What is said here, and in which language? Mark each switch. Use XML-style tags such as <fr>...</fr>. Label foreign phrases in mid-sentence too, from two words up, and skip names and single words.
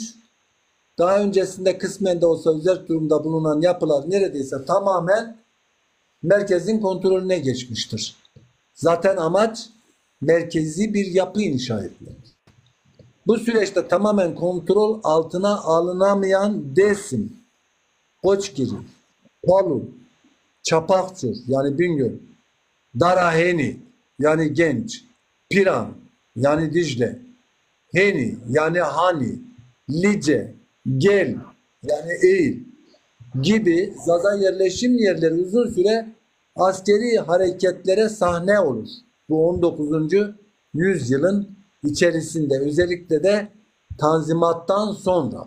<tr>Daha öncesinde kısmen de olsa özel durumda bulunan yapılar neredeyse tamamen merkezin kontrolüne geçmiştir. Zaten amaç merkezi bir yapı inşa etmek. Bu süreçte tamamen kontrol altına alınamayan Dersim, Koçgiri, Palu, Çapakçur yani Bingöl, Daraheni yani Genç, Piran yani Dicle, Heni yani Hani, Lice, Gel yani Eğil gibi Zaza yerleşim yerleri uzun süre askeri hareketlere sahne olur. Bu 19. yüzyılın içerisinde özellikle de Tanzimat'tan sonra.</tr>